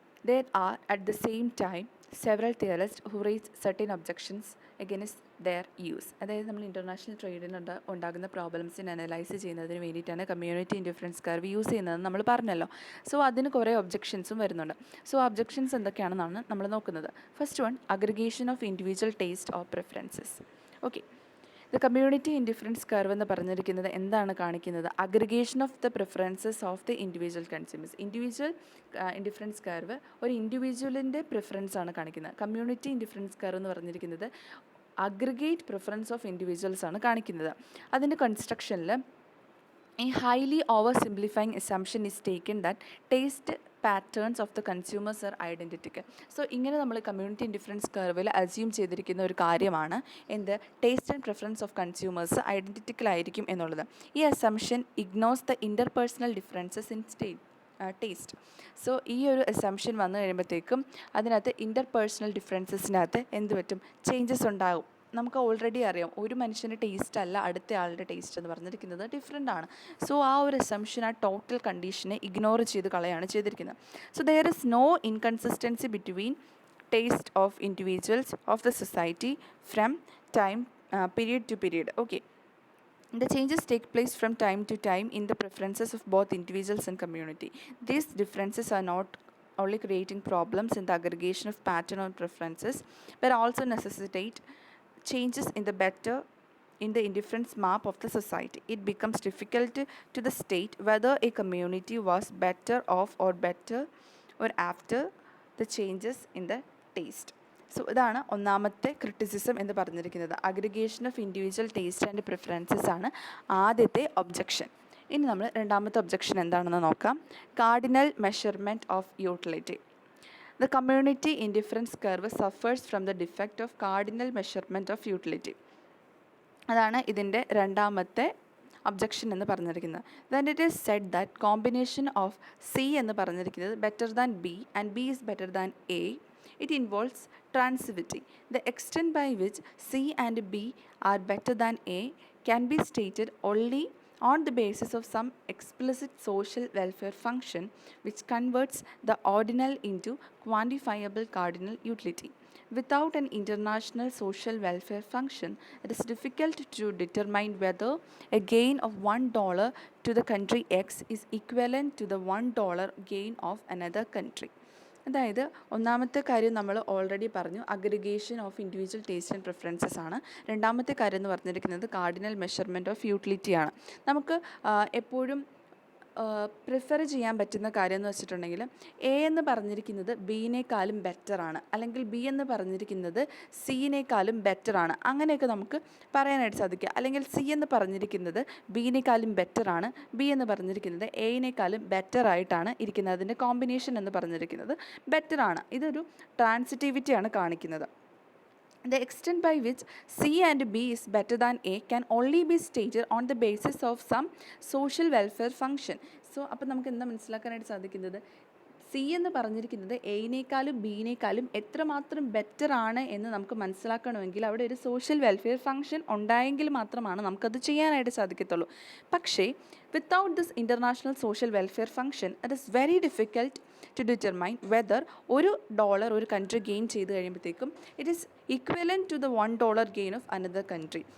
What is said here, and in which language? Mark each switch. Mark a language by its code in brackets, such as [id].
[en] There are at the same time several theorists who raise certain objections against their use. [ml] അതായത് നമ്മൾ international ട്രേഡിന് ഉണ്ടാകുന്ന പ്രോബ്ലംസിനെ analyse ചെയ്യുന്നതിന് വേണ്ടിയിട്ടാണ് community indifference curve use ചെയ്യുന്നതെന്ന് നമ്മൾ പറഞ്ഞല്ലോ. സോ അതിന് കുറേ ഒബ്ജെക്ഷൻസും വരുന്നുണ്ട്. സോ ഒബ്ജെക്ഷൻസ് എന്തൊക്കെയാണെന്നാണ് നമ്മൾ നോക്കുന്നത്. [en] First one, aggregation of individual taste or preferences. Okay, the community indifference curve [ml] എന്ന് പറഞ്ഞിരിക്കുന്നത് എന്താണ് കാണിക്കുന്നത്? [en] Aggregation of the preferences of the individual consumers. [ml] Individual indifference curve ഒരു ഇൻഡിവിജ്വലിൻ്റെ പ്രിഫറൻസ് ആണ് കാണിക്കുന്നത്. കമ്മ്യൂണിറ്റി ഇൻഡിഫറൻസ് കർവ് എന്ന് പറഞ്ഞിരിക്കുന്നത് അഗ്രിഗേറ്റ് പ്രിഫറൻസ് ഓഫ് ഇൻഡിവിജ്വൽസ് ആണ് കാണിക്കുന്നത്. അതിൻ്റെ കൺസ്ട്രക്ഷനിൽ [en] a highly oversimplifying assumption is taken that taste patterns of the consumers are identical. [ml] So ഇങ്ങനെ നമ്മൾ കമ്മ്യൂണിറ്റി ഇൻഡിഫറൻസ് കർവിൽ അസ്യൂം ചെയ്തിരിക്കുന്ന ഒരു കാര്യമാണ് എന്ത്? [en] taste and preference of consumers identical [ml] ആയിരിക്കും എന്നുള്ളത്. [en] ഈ assumption ignores the interpersonal differences in taste. [ml] So ഈ ഒരു അസംഷൻ വന്നു കഴിയുമ്പോഴത്തേക്കും അതിനകത്ത് ഇൻ്റർപേഴ്സണൽ ഡിഫറൻസസിനകത്ത് എന്ത് പറ്റും? ചേഞ്ചസ് ഉണ്ടാകും. നമുക്ക് ഓൾറെഡി അറിയാം, ഒരു മനുഷ്യൻ്റെ ടേസ്റ്റ് അല്ല അടുത്ത ആളുടെ ടേസ്റ്റ് എന്ന് പറഞ്ഞിരിക്കുന്നത് ഡിഫറെൻ്റ് ആണ്. സോ ആ ഒരു അസംഷൻ, ആ ടോട്ടൽ കണ്ടീഷനെ ഇഗ്നോർ ചെയ്ത് കളയാണ് ചെയ്തിരിക്കുന്നത്. [en] So there is no inconsistency between taste of individuals of the society from time period to period. Okay, the changes take place from time to time in the preferences of both individuals and community. These differences are not only creating problems in the aggregation of pattern or preferences, but also necessitate changes in the indifference map of the society. It becomes difficult to the state whether a community was better off or after the changes in the taste. [ml] So ഇതാണ് ഒന്നാമത്തെ criticism എന്ന് പറഞ്ഞിരിക്കുന്നത്. Aggregation of individual taste and preferences ആണ് ആദ്യത്തെ objection. ഇനി നമ്മൾ രണ്ടാമത്തെ objection എന്താണെന്ന് നോക്കാം. [en] Cardinal measurement of utility. The community indifference curve suffers from the defect of cardinal measurement of utility. [ml] അതാണ് ഇതിൻ്റെ രണ്ടാമത്തെ ഒബ്ജെക്ഷൻ എന്ന് പറഞ്ഞിരിക്കുന്നത്. [en] Then it is said that combination of C [ml] എന്ന് പറഞ്ഞിരിക്കുന്നത് [en] better than B and B is better than A. It involves transitivity. The extent by which C and B are better than A can be stated only on the basis of some explicit social welfare function which converts the ordinal into quantifiable cardinal utility. Without an international social welfare function, it is difficult to determine whether a gain of $1 to the country X is equivalent to the $1 gain of another country. [ml] അതായത് ഒന്നാമത്തെ കാര്യം നമ്മൾ already പറഞ്ഞു, aggregation of individual taste and preferences ആണ്. രണ്ടാമത്തെ കാര്യം എന്ന് പറഞ്ഞിരിക്കുന്നത് കാർഡിനൽ മെഷർമെൻറ്റ് ഓഫ് യൂട്ടിലിറ്റിയാണ്. നമുക്ക് എപ്പോഴും പ്രിഫർ ചെയ്യാൻ പറ്റുന്ന കാര്യം എന്ന് വെച്ചിട്ടുണ്ടെങ്കിൽ എ എന്ന് പറഞ്ഞിരിക്കുന്നത് ബിയിനേക്കാളും ബെറ്ററാണ്, അല്ലെങ്കിൽ ബി എന്ന് പറഞ്ഞിരിക്കുന്നത് സിയിനേക്കാളും ബെറ്ററാണ്, അങ്ങനെയൊക്കെ നമുക്ക് പറയാനായിട്ട് സാധിക്കുക. അല്ലെങ്കിൽ സി എന്ന് പറഞ്ഞിരിക്കുന്നത് ബിയിനേക്കാളും ബെറ്ററാണ്, ബി എന്ന് പറഞ്ഞിരിക്കുന്നത് എയിനേക്കാളും ബെറ്ററായിട്ടാണ് ഇരിക്കുന്നത്. അതിൻ്റെ കോമ്പിനേഷൻ എന്ന് പറഞ്ഞിരിക്കുന്നത് ബെറ്ററാണ്. ഇതൊരു ട്രാൻസിറ്റിവിറ്റിയാണ് കാണിക്കുന്നത്. [en] The extent by which C and B is better than A can only be stated on the basis of some social welfare function. [ml] So അപ്പോൾ നമുക്ക് എന്താ മനസ്സിലാക്കാനായിട്ട് സാധിക്കുന്നത്? സി എന്ന് പറഞ്ഞിരിക്കുന്നത് എയിനേക്കാളും ബിയിനേക്കാളും എത്രമാത്രം ബെറ്റർ ആണ് എന്ന് നമുക്ക് മനസ്സിലാക്കണമെങ്കിൽ അവിടെ ഒരു സോഷ്യൽ വെൽഫെയർ ഫംഗ്ഷൻ ഉണ്ടായെങ്കിൽ മാത്രമാണ് നമുക്കത് ചെയ്യാനായിട്ട് സാധിക്കത്തുള്ളൂ. പക്ഷേ [en] Without this international social welfare function, it is very difficult to determine whether $1 ഒരു country gain [ml] ചെയ്ത് കഴിയുമ്പോഴത്തേക്കും [en] It is equivalent to the $1 gain of another country.